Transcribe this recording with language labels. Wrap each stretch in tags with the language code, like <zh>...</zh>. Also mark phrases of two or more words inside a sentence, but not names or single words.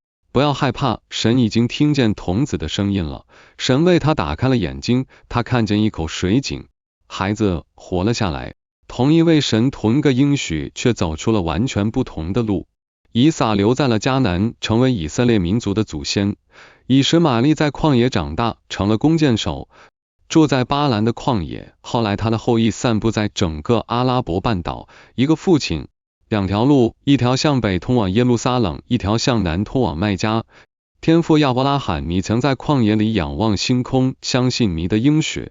<zh>不要害怕，神已經聽見童子的聲音了。神為他打開了眼睛，他看見一口水井，孩子活了下來。同一位神，同一個應許，卻走出了完全不同的路。以撒留在了迦南，成為以色列民族的祖先。以實瑪利在曠野長大，成了弓箭手，住在巴蘭的曠野。後來他的後裔散布在整個阿拉伯半島。一個父親，兩條路，一條向北通往耶路撒冷，一條向南通往麥加。天父亞伯拉罕，你曾在曠野裡仰望星空，相信你的應許。</zh>